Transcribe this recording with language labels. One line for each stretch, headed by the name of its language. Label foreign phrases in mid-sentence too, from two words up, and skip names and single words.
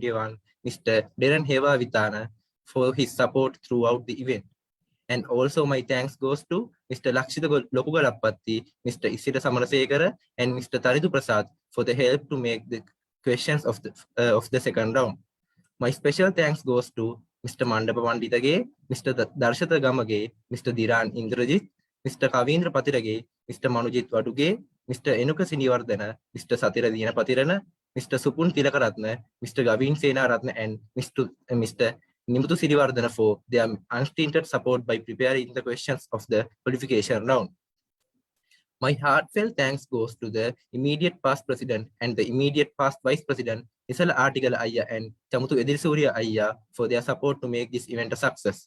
English: Deran Hewavitharane, for his support throughout the event. And also my thanks goes to Mr. Lakshita Lokugalappatti, Mr. Isira Samarasekara, and Mr. Taridu Prasad for the help to make the questions of the second round. My special thanks goes to Mr. Mandapa Panditage, Mr. Darshata Gamage, Mr. Deran Indrajit, Mr. Kavindra Patirage, Mr. Manujit Vaduge, Mr. Enuka Sinivardana, Mr. Satira Dina Patirana, Mr. Supun Tilakaratna, Mr. Gavin Sena Ratna, and Mr. Nimuthu Sirivardana for their unstinted support by preparing the questions of the qualification round. My heartfelt thanks goes to the immediate past president and the immediate past vice president, Isala Article Ayya and Chamuthu Edirisooriya Ayya for their support to make this event a success.